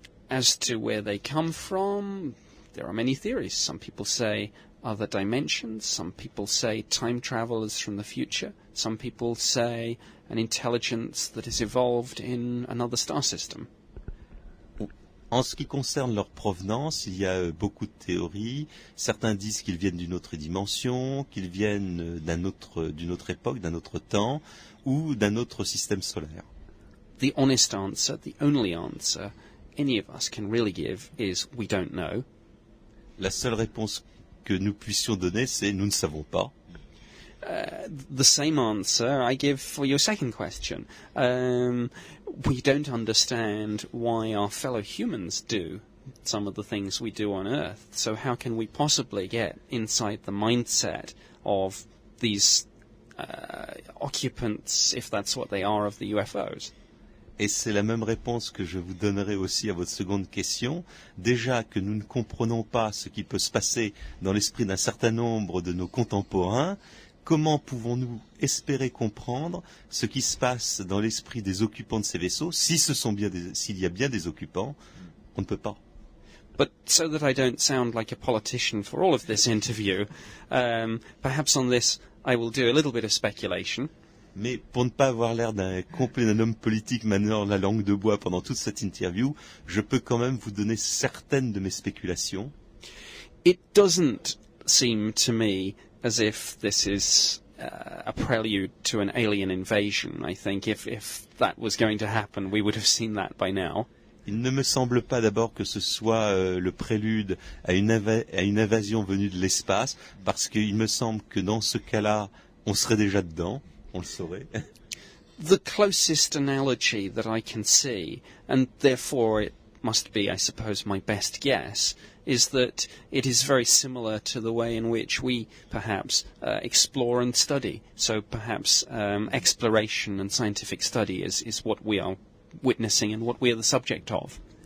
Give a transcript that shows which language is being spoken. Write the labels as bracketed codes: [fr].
[en] As to where they come from, there are many theories. Some people say other dimensions. Some people say time travelers from the future. Some people say an intelligence that has evolved in another star system. [fr] En ce qui concerne leur provenance, il y a beaucoup de théories. Certains disent qu'ils viennent d'une autre dimension, qu'ils viennent d'une autre époque, d'un autre temps, ou d'un autre système solaire. [en] The honest answer, the only answer any of us can really give is we don't know. [fr] La seule réponse que nous puissions donner, c'est nous ne savons pas. [en] The same answer I give for your second question. We don't understand why our fellow humans do some of the things we do on Earth. So how can we possibly get inside the mindset of these occupants, if that's what they are, of the UFOs? [fr] Et c'est la même réponse que je vous donnerai aussi à votre seconde question. Déjà que nous ne comprenons pas ce qui peut se passer dans l'esprit d'un certain nombre de nos contemporains, comment pouvons-nous espérer comprendre ce qui se passe dans l'esprit des occupants de ces vaisseaux, s'il y a bien des occupants? On ne peut pas. [en] But so that I don't sound like a politician for all of this interview, perhaps on this I will do a little bit of speculation. [fr] Mais pour ne pas avoir l'air d'un homme politique maniant la langue de bois pendant toute cette interview, je peux quand même vous donner certaines de mes spéculations. [en] It doesn't seem to me as if this is a prelude to an alien invasion. I think if that was going to happen, we would have seen that by now. [fr] Il ne me semble pas d'abord que ce soit le prélude à une invasion venue de l'espace, parce qu'il me semble que dans ce cas-là, on serait déjà dedans. On le saurait. [en] The closest analogy that I can see, and therefore it must be, I suppose, my best guess, is that it is very similar to the way in which we perhaps explore and study. So perhaps exploration and scientific study is what we are witnessing and what we are the subject of.